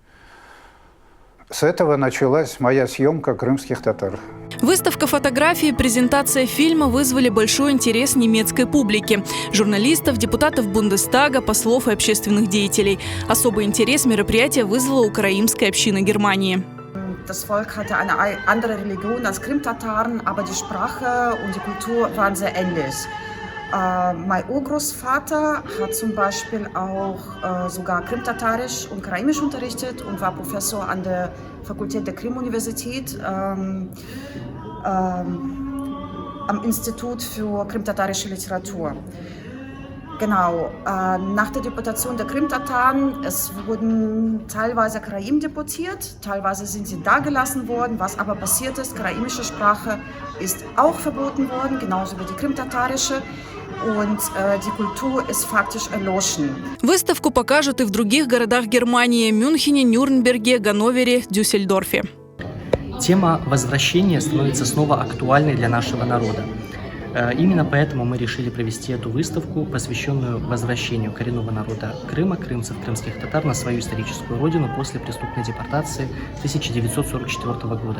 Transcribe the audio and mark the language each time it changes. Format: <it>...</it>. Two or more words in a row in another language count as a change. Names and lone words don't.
<ru>С этого началась моя съемка крымских татар. Выставка фотографий и презентация фильма вызвали большой интерес немецкой публики – журналистов, депутатов Бундестага, послов и общественных деятелей. Особый интерес мероприятия вызвала украинская община Германии.</ru> <de>Das Volk hatte eine andere Religion als Krimtataren, aber die Sprache und die Kultur waren sehr ähnlich. Mein Urgroßvater hat zum Beispiel auch sogar Krimtatarisch und Karaimisch unterrichtet und war Professor an der Fakultät der Krim-Universität am Institut für krimtatarische Literatur. Genau, nach der Deportation der Krimtataren, es wurden teilweise Karaim deportiert, teilweise sind sie da gelassen worden. Was aber passiert ist, karaimische Sprache ist auch verboten worden, genauso wie die krimtatarische. Und die Kultur ist faktisch erloschen.</de> <ru>Выставку покажут и в других городах Германии – Мюнхене, Нюрнберге, Ганновере, Дюссельдорфе. Тема возвращения становится снова актуальной для нашего народа. Именно поэтому мы решили провести эту выставку, посвященную возвращению коренного народа Крыма, крымцев, крымских татар на свою историческую родину после преступной депортации 1944 года.</ru>